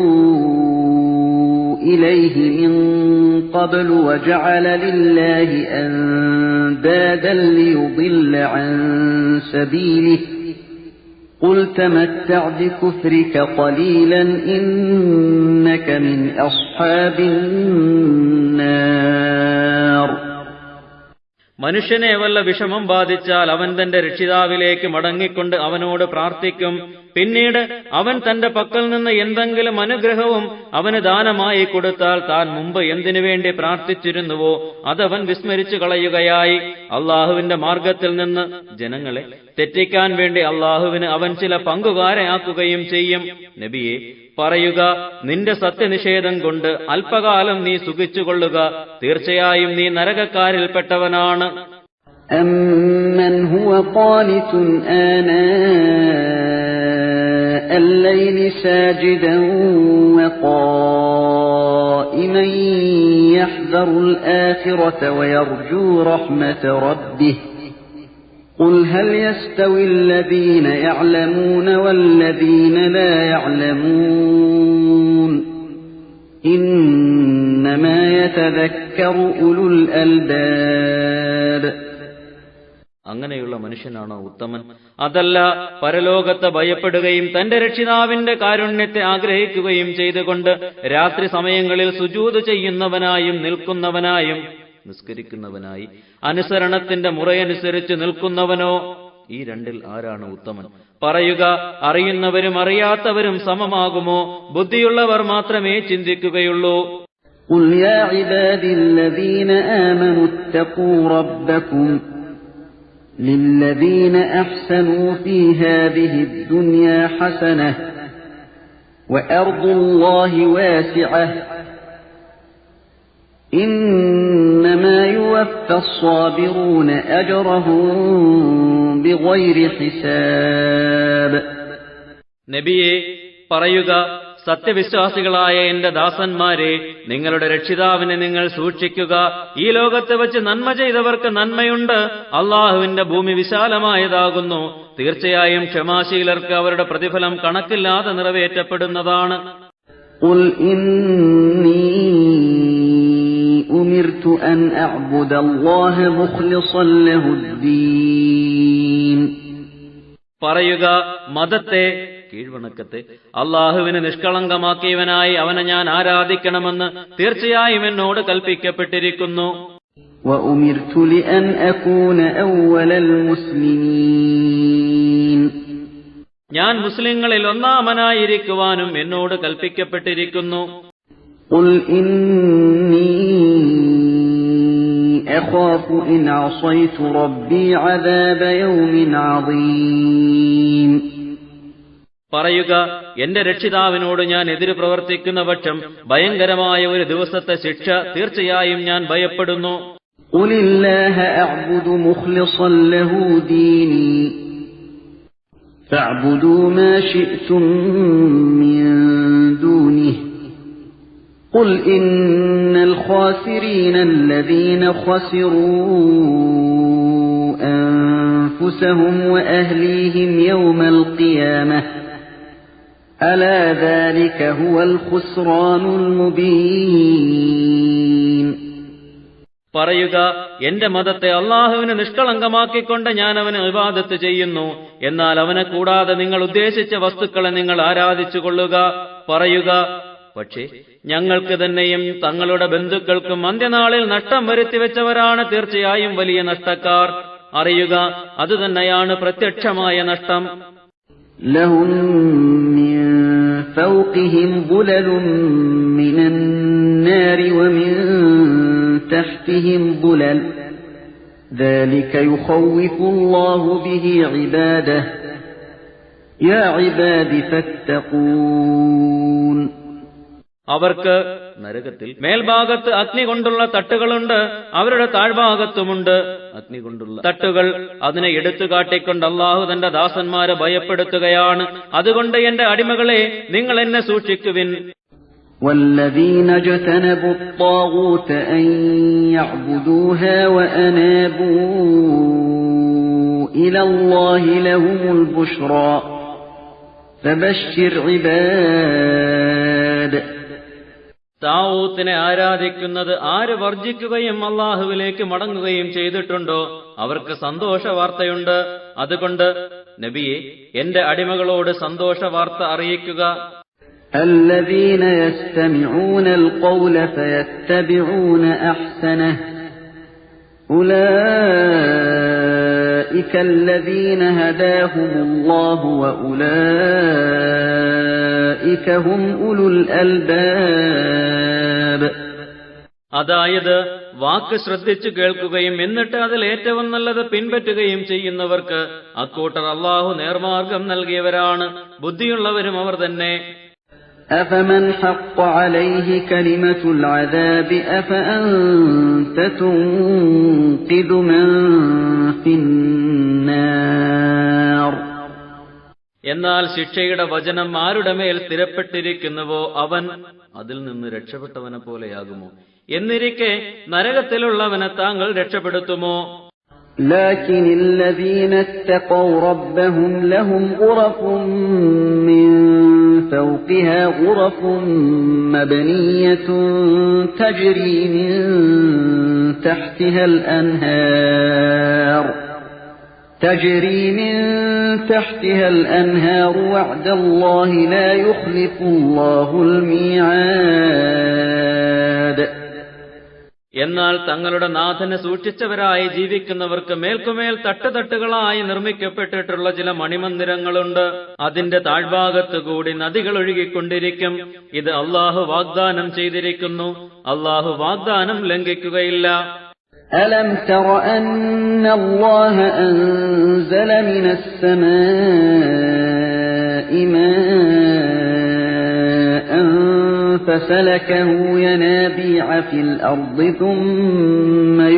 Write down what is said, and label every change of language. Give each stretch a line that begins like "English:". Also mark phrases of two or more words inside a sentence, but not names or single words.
Arabic: إِلَيْهِ مِنْ قَبْلُ وَجَعَلَ لِلَّهِ أَنْدَادًا لِيُضِلَّ عَنْ سَبِيلِهِ قُلْ تَمَتَّعْ بِكُفْرِكَ قَلِيلًا إِنَّكَ مِنْ أَصْحَابِ النَّارِ.
Malayalam: മനുഷ്യനെ വല്ല വിഷമം ബാധിച്ചാൽ അവൻ തന്റെ രക്ഷിതാവിലേക്ക് മടങ്ങിക്കൊണ്ട് അവനോട് പ്രാർത്ഥിക്കും. പിന്നീട് അവൻ തന്റെ പക്കൽ നിന്ന് എന്തെങ്കിലും അനുഗ്രഹവും അവന് ദാനമായി കൊടുത്താൽ താൻ മുമ്പ് എന്തിനു വേണ്ടി പ്രാർത്ഥിച്ചിരുന്നുവോ അതവൻ വിസ്മരിച്ചു കളയുകയായി. അള്ളാഹുവിന്റെ മാർഗത്തിൽ നിന്ന് ജനങ്ങളെ തെറ്റിക്കാൻ വേണ്ടി അള്ളാഹുവിന് അവൻ ചില പങ്കുകാരെ ആക്കുകയും ചെയ്യും. നബിയെ പറയുക, നിന്റെ സത്യനിഷേധം കൊണ്ട് അല്പകാലം നീ സുഖിച്ചുകൊള്ളുക. തീർച്ചയായും നീ നരകക്കാരിൽപ്പെട്ടവനാണ്.
Arabic: أَمَّنْ هُوَ قَانِتٌ آنَاءَ اللَّيْلِ سَاجِدًا وَقَائِمًا يَحْذَرُ الْآخِرَةَ وَيَرْجُو رَحْمَةَ رَبِّهِ قُلْ هَلْ يَسْتَوِي الَّذِينَ يَعْلَمُونَ وَالَّذِينَ لَا يَعْلَمُونَ إِنَّمَا يَتَذَكَّرُ أُولُو الْأَلْبَابِ.
Malayalam: അങ്ങനെയുള്ള മനുഷ്യനാണോ ഉത്തമൻ? അതല്ല, പരലോകത്തെ ഭയപ്പെടുകയും തന്റെ രക്ഷിതാവിന്റെ കാരുണ്യത്തെ ആഗ്രഹിക്കുകയും ചെയ്തുകൊണ്ട് രാത്രി സമയങ്ങളിൽ സുജൂദ് ചെയ്യുന്നവനായും നിൽക്കുന്നവനായും നിസ്കരിക്കുന്നവനായി അനുസരണത്തിന്റെ മുറയനുസരിച്ച് നിൽക്കുന്നവനോ? ഈ രണ്ടിൽ ആരാണ് ഉത്തമൻ? പറയുക, അറിയുന്നവരും അറിയാത്തവരും സമമാകുമോ? ബുദ്ധിയുള്ളവർ മാത്രമേ ചിന്തിക്കുകയുള്ളൂ.
Arabic: قُلْ يَا عِبَادِي الَّذِينَ آمَنُوا اتَّقُوا رَبَّكُمْ لِلَّذِينَ أَحْسَنُوا فِي هَذِهِ الدُّنْيَا حَسَنَةٌ وَأَرْضُ اللَّهِ وَاسِعَةٌ إِنَّمَا يُوَفَّى الصَّابِرُونَ أَجْرَهُم بِغَيْرِ حِسَابٍ.
Malayalam: നബിയെ പറയുക, സത്യവിശ്വാസികളായ എന്റെ ദാസന്മാരെ, നിങ്ങളുടെ രക്ഷിതാവിനെ നിങ്ങൾ സൂക്ഷിക്കുക. ഈ ലോകത്ത് വെച്ച് നന്മ ചെയ്തവർക്ക് നന്മയുണ്ട്. അള്ളാഹുവിന്റെ ഭൂമി വിശാലമായതാകുന്നു. തീർച്ചയായും ക്ഷമാശീലർക്ക് അവരുടെ പ്രതിഫലം കണക്കില്ലാതെ നിറവേറ്റപ്പെടുന്നതാണ്.
Arabic: قُلْ إِنِّي أُمِرْتُ أَنْ أَعْبُدَ اللَّهَ مُخْلِصًا لَهُ الدِّينَ.
Malayalam: പറയുക, മതത്തെ, കീഴ്വണക്കത്തെ അള്ളാഹുവിന് നിഷ്കളങ്കമാക്കിയവനായി അവനെ ഞാൻ ആരാധിക്കണമെന്ന് തീർച്ചയായും എന്നോട് കൽപ്പിക്കപ്പെട്ടിരിക്കുന്നു.
Arabic: وَأُمِرْتُ لِأَنْ أَكُونَ أَوَّلَ الْمُسْلِمِينَ.
Malayalam: ഞാൻ മുസ്ലിങ്ങളിൽ ഒന്നാമനായിരിക്കുവാനും എന്നോട് കൽപ്പിക്കപ്പെട്ടിരിക്കുന്നു.
Arabic: قُلْ إِنِّي أَخَافُ إِنْ عَصَيْتُ رَبِّي عَذَابَ يَوْمٍ عَظِيمٍ.
Malayalam: പറയുക, എന്റെ രക്ഷിതാവിനോട് ഞാൻ എതിര് പ്രവർത്തിക്കുന്ന പക്ഷം ഭയങ്കരമായ ഒരു ദിവസത്തെ ശിക്ഷ തീർച്ചയായും ഞാൻ ഭയപ്പെടുന്നു.
Arabic: قل الله أعبد مخلصا له ديني فاعبدوا ما شئتم من دونه قل إن الخاسرين الذين خسروا أنفسهم وأهليهم يوم القيامة ألا ذلك هو الخسران المبين.
Malayalam: പറയുക, എന്റെ മതത്തെ അള്ളാഹുവിന് നിഷ്കളങ്കമാക്കിക്കൊണ്ട് ഞാൻ അവന് ഇബാദത്ത് ചെയ്യുന്നു. എന്നാൽ അവനെ കൂടാതെ നിങ്ങൾ ഉദ്ദേശിച്ച വസ്തുക്കളെ നിങ്ങൾ ആരാധിച്ചുകൊള്ളുക. പറയുക, പക്ഷേ ഞങ്ങൾക്ക് തന്നെയും തങ്ങളുടെ ബന്ധുക്കൾക്കും അന്ത്യനാളിൽ നഷ്ടം വരുത്തിവെച്ചവരാണ് തീർച്ചയായും വലിയ നഷ്ടക്കാർ. അറിയുക, അതുതന്നെയാണ് പ്രത്യക്ഷമായ നഷ്ടം.
Arabic: لهم من فوقهم ظلل من النار ومن تحتهم ظلل ذلك يخوف الله به عباده يا عباد فاتقون.
Malayalam: അവർക്ക് നരകത്തിൽ മേൽഭാഗത്ത് അഗ്നി കൊണ്ടുള്ള തട്ടുകളുണ്ട്, അവരുടെ താഴ്ഭാഗത്തുമുണ്ട് അഗ്നി കൊണ്ടുള്ള തട്ടുകൾ. അതിനെ എടുത്തു കാട്ടിക്കൊണ്ട് അള്ളാഹു തന്റെ ദാസന്മാരെ ഭയപ്പെടുത്തുകയാണ്. അതുകൊണ്ട് എന്റെ അടിമകളെ, നിങ്ങൾ എന്നെ സൂക്ഷിക്കുവിൻ.
Arabic: والذين اجتنبوا الطاغوت أن يعبدوها وأنابوا إلى الله لهم البشرى فبشر عباد.
Malayalam: താവൂത്തിനെ ആരാധിക്കുന്നത് ആര് വർജിക്കുകയും അള്ളാഹുവിലേക്ക് മടങ്ങുകയും ചെയ്തിട്ടുണ്ടോ അവർക്ക് സന്തോഷ വാർത്തയുണ്ട്. അതുകൊണ്ട് നബിയെ, എന്റെ അടിമകളോട് സന്തോഷ വാർത്ത അറിയിക്കുക.
Arabic: الذين يستمعون القول فيتبعون أحسنه أولئك الذين هداهم الله وأولئك هم أولو الألباب.
Malayalam: അതായത് വാക്ക് ശ്രദ്ധിച്ചു കേൾക്കുകയും എന്നിട്ട് അതിൽ ഏറ്റവും നല്ലത് പിൻപറ്റുകയും ചെയ്യുന്നവർക്ക് അക്കൂട്ടർ അള്ളാഹു നേർമാർഗം നൽകിയവരാണ്, ബുദ്ധിയുള്ളവരും അവർ തന്നെ.
Arabic: أفمن حق عليه كلمة العذاب أفأنت تنقذ من في النار.
Malayalam: എന്നാൽ ശിക്ഷയുടെ വചനം ആരുടെ മേൽ സ്ഥിരപ്പെട്ടിരിക്കുന്നുവോ അവൻ അതിൽ നിന്ന് രക്ഷപ്പെട്ടവനെ പോലെയാകുമോ? എന്നിരിക്കെ നരകത്തിലുള്ളവനെ താങ്കൾ രക്ഷപ്പെടുത്തുമോ?
Arabic: لكن الذين اتقوا ربهم لهم غرف من فوقها غرف مبنية تجري من تحتها الأنهار وعد الله لا يخلف الله الميعاد.
Malayalam: എന്നാൽ തങ്ങളുടെ നാഥനെ സൂക്ഷിച്ചവരായി ജീവിക്കുന്നവർക്ക് മേൽക്കുമേൽ തട്ടുതട്ടുകളായി നിർമ്മിക്കപ്പെട്ടിട്ടുള്ള ചില മണിമന്ദിരങ്ങളുണ്ട്. അതിന്റെ താഴ്ഭാഗത്തുകൂടി നദികൾ ഒഴുകിക്കൊണ്ടിരിക്കും. ഇത് അള്ളാഹു വാഗ്ദാനം ചെയ്തിരിക്കുന്നു. അള്ളാഹു വാഗ്ദാനം ലംഘിക്കുകയില്ല.
Arabic: ألم تر أن الله أنزل من السماء ماء فسلكه ينابيع في الأرض ثم